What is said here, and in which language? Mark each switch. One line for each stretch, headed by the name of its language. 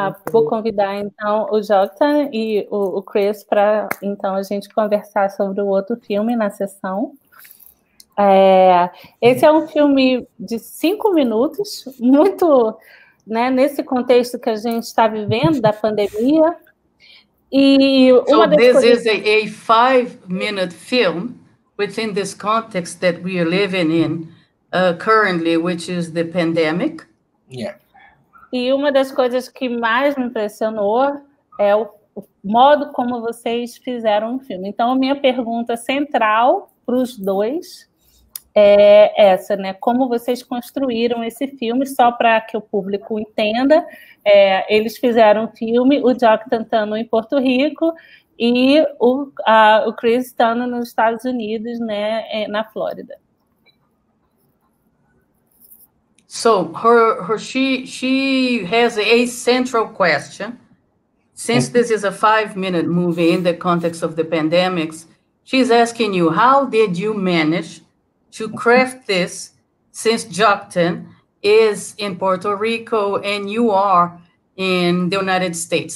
Portuguese: Vou convidar, então, o Joktan e o Chris para, então, a gente conversar sobre o outro filme na sessão. Esse é um filme de 5 minutos, muito, né, nesse contexto que a gente está vivendo, da pandemia. E
English: so this is a 5-minute film within this context that we are living in currently, which is the pandemic. Yeah.
Portuguese: E uma das coisas que mais me impressionou é o modo como vocês fizeram o filme. Então, a minha pergunta central para os dois é essa, né? Como vocês construíram esse filme, só para que o público entenda. Eles fizeram um filme, o Joktan estando em Porto Rico e o Chris estando nos Estados Unidos, né, na Flórida.
English: So she has a central question. Since this is a 5-minute movie in the context of the pandemics, she's asking you, how did you manage to craft this, since Joktan is in Puerto Rico and you are in the United States?